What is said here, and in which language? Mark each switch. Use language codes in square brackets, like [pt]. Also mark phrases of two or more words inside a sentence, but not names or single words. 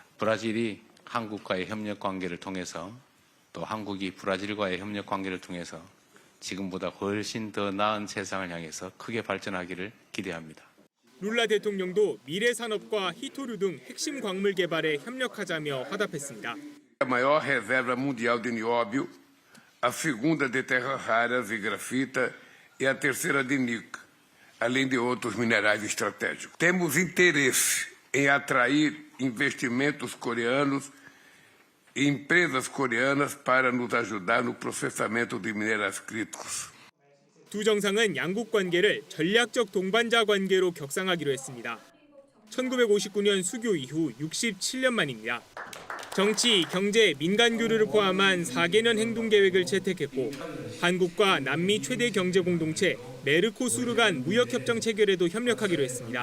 [ko] 브라질이 한국과의 협력 관계를 통해서 또 한국이 브라질과의 협력 관계를 통해서 지금보다 훨씬 더 나은 세상을 향해서 크게 발전하기를 기대합니다. 룰라 대통령도 미래 산업과 히토류 등 핵심 광물 개발에 협력하자며 화답했습니다. [pt] A maior reserva mundial de nióbio, a segunda de terras raras e grafita e a terceira de níquel, além de outros minerais estratégicos. Temos interesse em atrair investimentos coreanos e empresas coreanas para nos ajudar no processamento de minerais críticos. [ko] 두 정상은 양국 관계를 전략적 동반자 관계로 격상하기로 했습니다. 1959년 수교 이후 67년 만입니다. 정치, 경제, 민간 교류를 포함한 4개년 행동 계획을 채택했고 한국과 남미 최대 경제 공동체 메르코수르 간 무역 협정 체결에도 협력하기로 했습니다.